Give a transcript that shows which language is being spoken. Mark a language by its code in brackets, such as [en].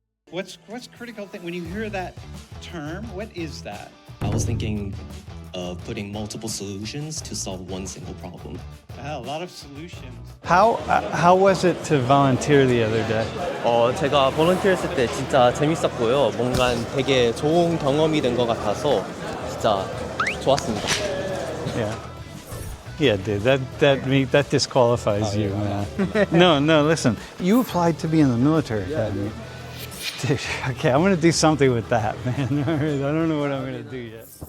[en] What's critical thing when you hear that term? What is that? I was thinking of putting multiple solutions to solve one single problem. A lot of solutions. How was it to volunteer the other day? [ko] 제가 볼런티어 했을 때 진짜 재밌었고요. 뭔가 되게 좋은 경험이 된 것 같아서 진짜 좋았습니다. [en] Yeah, dude, that disqualifies you, man. No, listen. You applied to be in the military academy. Dude, okay, I'm gonna do something with that, man. All right, I don't know what I'm gonna do yet.